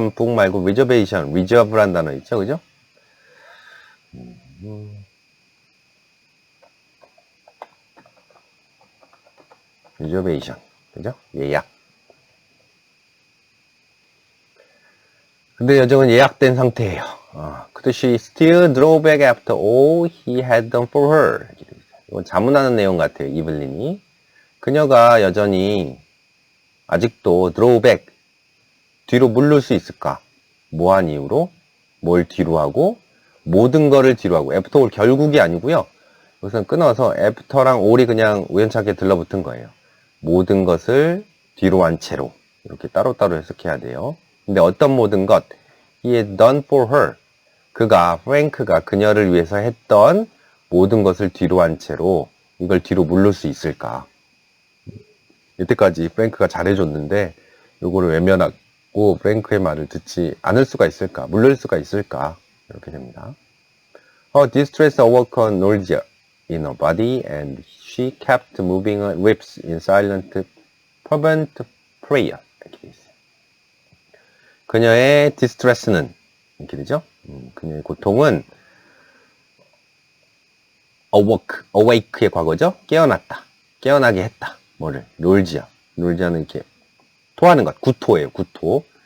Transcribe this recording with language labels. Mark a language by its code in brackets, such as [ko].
[ko] book 말고 reserve란 단어 있죠, 그죠? reservation, 그죠? 예약. 근데 여정은 예약된 상태예요. [en] Could she still draw back after all he had done for her? [ko] 이건 자문하는 내용 같아요, 이블린이. 그녀가 여전히 아직도 [en] draw back, [ko] 뒤로 물를 수 있을까? 뭐한 이유로? 뭘 뒤로 하고? 모든 거를 뒤로 하고. after all 결국이 아니고요. 여기서는 끊어서 after랑 all이 그냥 우연찮게 들러붙은 거예요. 모든 것을 뒤로 한 채로. 이렇게 따로따로 해석해야 돼요. 근데 어떤 모든 것? [en] He had done for her. [ko] 프랭크가 그녀를 위해서 했던 모든 것을 뒤로 한 채로 이걸 뒤로 물를 수 있을까? 이때까지 프랭크가 잘해줬는데 요거를 외면하고 프랭크의 말을 듣지 않을 수가 있을까? 물릴 수가 있을까? 이렇게 됩니다. [en] Her distress awoke her nausea in her body and she kept moving her lips in silent fervent prayer. [ko] 이렇게 돼 있어요. 그녀의 distress는 이렇게 되죠. 그녀의 고통은 awake의 과거죠. 깨어났다. 깨어나게 했다. 뭐를? 놀지아는 이렇게 토하는 것. 구토예요. 구토.